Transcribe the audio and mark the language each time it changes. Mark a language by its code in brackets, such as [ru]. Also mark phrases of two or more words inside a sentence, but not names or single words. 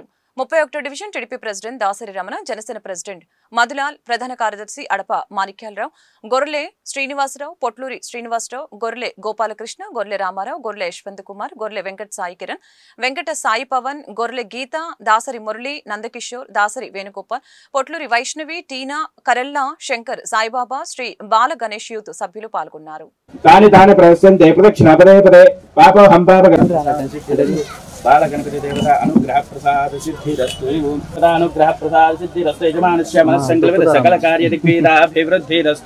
[te] 31వ డివిజన్ టీడీపీ ప్రెసిడెంట్ దాసరి రమణ, జనసేన ప్రెసిడెంట్ మధులాల్, ప్రధాన కార్యదర్శి అడప మాణిక్యాలరావు, గొర్రె శ్రీనివాసరావు, పొట్లూరి శ్రీనివాసరావు, గొర్రె గోపాలకృష్ణ, గొర్రె రామారావు, గొర్రె యశ్వంత్ కుమార్, గొర్రె వెంకట సాయి కిరణ్, వెంకట సాయి పవన్, గొర్రె గీత, దాసరి మురళి, నందకిషోర్, దాసరి వేణుగోపాల్, పొట్లూరి వైష్ణవి, టీనా, కరెల్లా, శంకర్, సాయిబాబా, శ్రీ బాల గణేష్ యూత్ సభ్యులు పాల్గొన్నారు. [sa] बाल गणपति देवता अनुग्रह प्रसाद सिद्धिरस्तु तदा अनुग्रह प्रसाद सिद्धिरस्तु यजमानस्य मनस्संकल्पित सकल कार्य दिग्विजयाभिवृद्धिरस्तु.